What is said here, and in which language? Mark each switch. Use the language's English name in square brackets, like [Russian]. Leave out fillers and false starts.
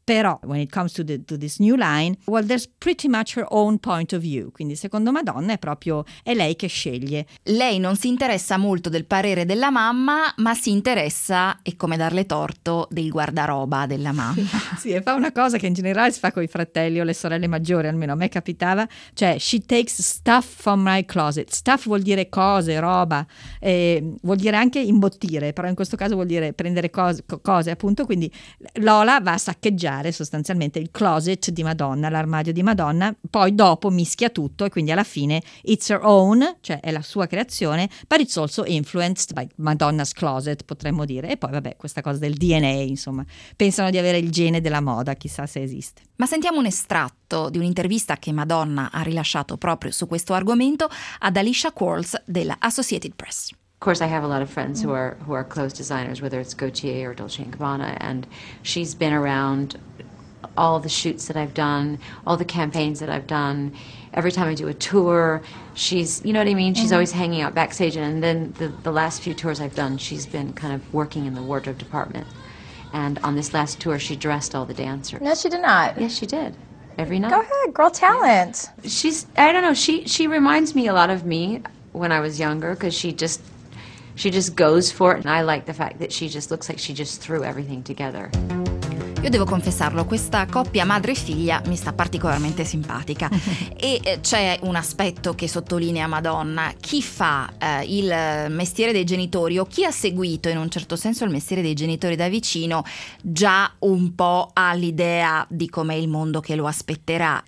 [Italian] Però [English] when it comes to this new line, well, there's pretty much her own point of view. [Italian] Quindi secondo Madonna è lei che sceglie. Lei non si interessa molto del parere della mamma, ma si interessa, e come darle torto, del guardaroba della mamma. Sì, e fa una cosa che in generale si fa con i fratelli o le sorelle maggiori, almeno a me capitava, cioè [English] she takes stuff from my closet. [Italian] Stuff vuol dire cose, roba, e vuol dire anche imbottire, però in questo caso vuol dire prendere cose, appunto. Quindi Lola va a saccheggiare sostanzialmente il closet di Madonna, l'armadio di Madonna, poi dopo mischia tutto e quindi alla fine [English] it's her own, [Italian] cioè è la sua creazione, [English] but it's also influenced by Madonna's closet, [Italian] potremmo dire. E poi vabbè, questa cosa del DNA, insomma, pensano di avere il gene della moda, chissà se esiste. Ma sentiamo un estratto di un'intervista che Madonna ha rilasciato proprio su questo argomento ad Alicia Quarles della Associated Press. [English] Of course, I have a lot of friends who are clothes designers, whether it's Gautier or Dolce & Gabbana, and she's been around all the shoots that I've done, all the campaigns that I've done, every time I do a tour, she's, you know what I mean? She's always hanging out backstage, and then the last few tours I've done, she's been kind of working in the wardrobe department. And on this last tour, she dressed all the dancers. No, she did not. Yes, she did. Every night. Go ahead, girl talent. Yeah. She reminds me a lot of me when I was younger, because she just goes for it. And I like the fact that she just looks like she just threw everything together. [Italian] Io devo confessarlo, questa coppia madre e figlia mi sta particolarmente simpatica. E c'è un aspetto che sottolinea Madonna: chi fa il mestiere dei genitori, o chi ha seguito in un certo senso il mestiere dei genitori da vicino, già un po' ha l'idea di com'è il mondo che lo aspetterà.